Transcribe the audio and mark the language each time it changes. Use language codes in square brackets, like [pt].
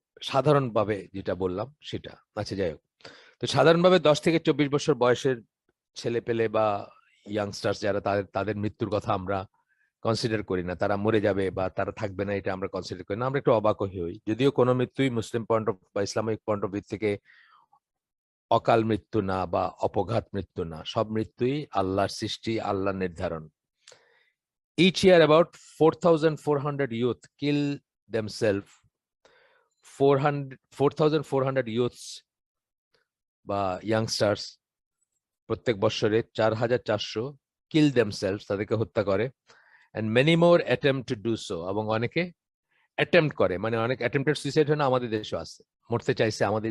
[bn] সাধারণভাবে যেটা বললাম সেটা, আচ্ছা যাই হোক। তো সাধারণভাবে 10 থেকে 24 বছর বয়সের ছেলে পেলে বা ইয়াংস্টার্স যারা তাদের মৃত্যুর কথা আমরা কনসিডার করি না, তারা মরে যাবে বা তারা থাকবে না, এটা আমরা কনসিডার করি না, আমরা একটু অবাক হই। যদিও কোনো মৃত্যুই মুসলিম পয়েন্ট অফ বা ইসলামিক পয়েন্ট অফ ভিউ থেকে অকাল মৃত্যু না বা অপঘাত মৃত্যু না, সব মৃত্যুই আল্লাহর সৃষ্টি, আল্লাহর নির্ধারণ। [en] Each year about 4,400 youth kill themselves. [bn] 4,400 youths বা ইয়াংস্টার্স প্রত্যেক বছরে 4,400 [en] kill themselves, [bn] তাদেরকে হত্যা করে, [en] and many more attempt to do so, [bn] এবং অনেকে অ্যাটেম্প্ট করে, মানে অনেক অ্যাটেম্পটেড সুইসাইড হয় না, আমাদের দেশেও আছে, মরতে চাইছে।